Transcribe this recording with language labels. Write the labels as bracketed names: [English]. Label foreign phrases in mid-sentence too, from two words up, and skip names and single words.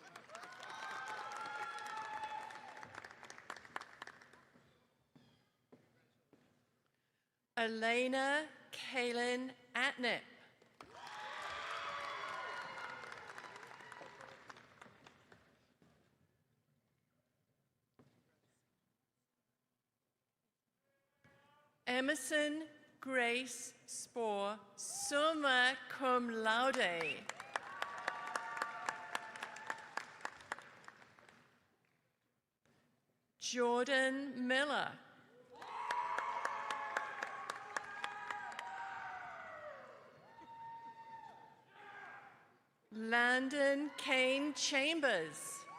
[English] Elena Kaylin Atnip. Emerson Grace Spohr, summa cum laude. Jordan Miller. Landon Kane Chambers.